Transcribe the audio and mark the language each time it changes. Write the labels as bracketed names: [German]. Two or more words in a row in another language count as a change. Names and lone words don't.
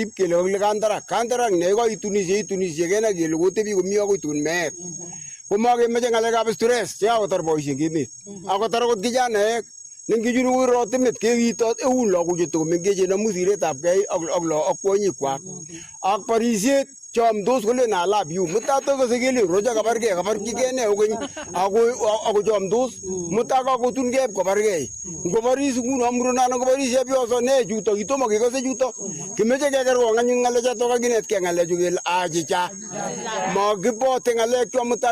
[Kalenjin] kele kokile kantarak nekoitunishe kenai kele kotebi komi akoi tun meet komakemeche ng'alekab stress chekakotar boisiek emet akotar akot kijanaek nengichunu korotimet kewitot eun lagok chetokomengechen amu siretabgei ak kwonyikwak ak borisiet chomdos kolen [English] I love you [Kalenjin] mutai kose kele roja kabargei kabarchigei ne kokeny ako chomdos mutai kakotungei kobargei ngoboris nguno murenon ngoboris chepyoso ne chuto kitomo kekose chuto kimeche kekerkong anyun ng'alechoto kakinetkei ng'alechu kele achicha makibote ng'alekcho mutai